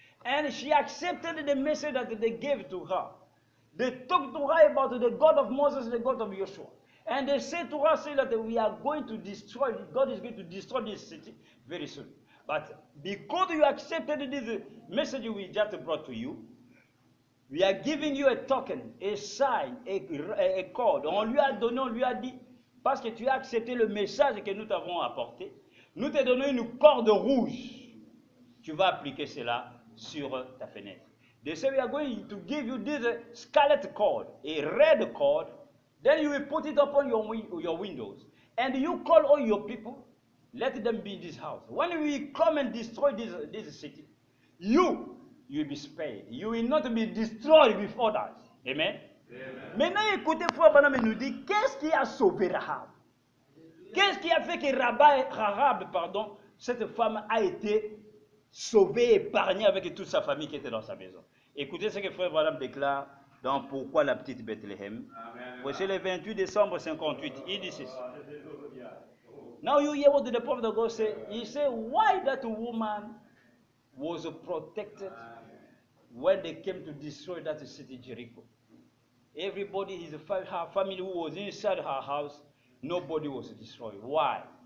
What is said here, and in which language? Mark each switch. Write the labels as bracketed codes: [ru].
[en] And she accepted the message that they gave to her. They talked to her about the God of Moses, the God of Joshua. And they said to her, say that we are going to destroy, God is going to destroy this city very soon. But because you accepted this message we just brought to you, we are giving you a token, a sign, a code. [fr] On lui a donné, on lui a dit, parce que tu as accepté le message que nous t'avons apporté, nous te donnons une corde rouge. Tu vas appliquer cela sur ta fenêtre. [en] They say we are going to give you this scarlet cord, a red cord. Then you will put it upon your windows. And you call all your people, let them be in this house. When we come and destroy this city, you will be spared. You will not be destroyed with others. Amen. Amen. [fr] Maintenant, écoutez, Frère Branham nous dit, qu'est-ce qui a sauvé Rahab? Qu'est-ce qui a fait que Rahab, cette femme a été sauvée, épargnée avec toute sa famille qui était dans sa maison? Écoutez ce que Frère Branham déclare dans Pourquoi la petite Bethléem. Voici le 28 décembre 58. Il dit ceci. [en] Now you hear what the prophet of God said. He said, why that woman was protected when they came to destroy that city Jericho? Everybody, her family who was inside her house, nobody was destroyed. Why?